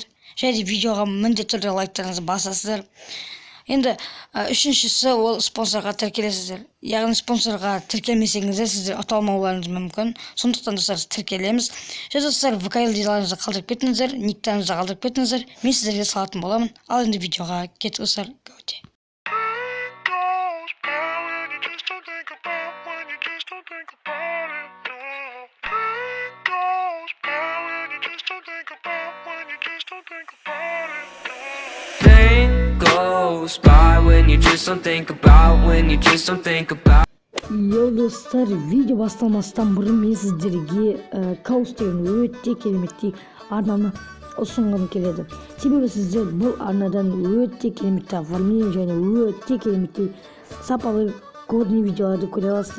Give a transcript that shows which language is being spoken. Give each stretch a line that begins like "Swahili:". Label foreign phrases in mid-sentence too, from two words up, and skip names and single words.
Kazakh: Және видеоға міндетті түрде лайктарыңызды басасыздар. Енді үшіншісі ол спонсорға тіркелесіздер. Спонсорға тіркелмесеңіздер сіздер ұта алмауларыңыз мүмкін. Сондықтан достар тіркелеміз. Және достар ВК-ді қалдырып кетіңіздер, никтарыңызды қалдырып кетіңіздер. Мен сіздерге салатын боламын. Ал енді видеоға кетіп достар.
English: Goes by when you just don't think about, when you just don't think about.
Kazakh: Достар, видео басталмастан бұрын мен сіздерге Kaos деген өте кереметтей арнаны ұсынғым келеді. Себебі сіздер бұл арнадан өте кереметтей оформление және өте кереметтей сапалы годный видеоларды көре аласыздар.